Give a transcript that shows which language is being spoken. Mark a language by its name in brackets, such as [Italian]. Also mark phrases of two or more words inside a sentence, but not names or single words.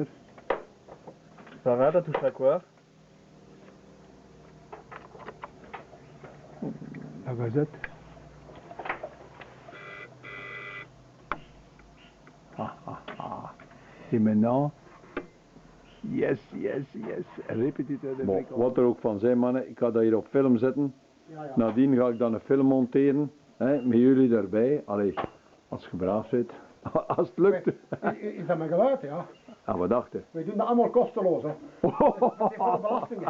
[French] Ça va, t'as touché à quoi? La gazette. Et maintenant, [English] yes, yes, yes. [Dutch] Repetiteur de bon, wat er ook van zijn, mannen, ik ga dat hier op film zetten. Nadien ga ik dan een film monteren, hè, met jullie daarbij. Allee, als je braaf zit, als het lukt. Is dat mijn geluid, ja? Ja, we dachten. We doen dat allemaal kosteloos, hè? Dat is voor de belastingen.